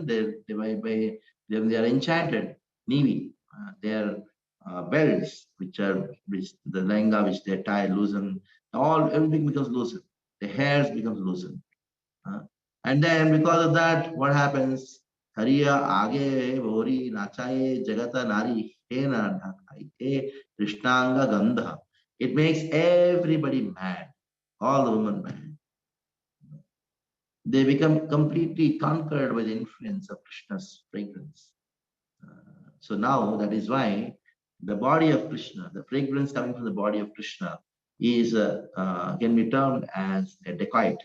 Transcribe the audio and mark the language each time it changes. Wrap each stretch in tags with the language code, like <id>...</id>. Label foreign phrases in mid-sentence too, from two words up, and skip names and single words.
<en>They are enchanted. Nivi, their belts, which the lenga which they tie loosen, everything becomes loosened. The hairs becomes loosened. Uh, and then because of that, what happens?</en> <bn>হরিয়া আগে ভরি নাচায় জগত নারী হে না ঢাকায় কৃষ্ণাঙ্গ গন্ধ.</bn> <en>It makes everybody mad, all the women mad. They become completely conquered by the influence of Krishna's fragrance. So now that is why the body of Krishna, the fragrance coming from the body of Krishna, is can be termed as a dacoit.</en>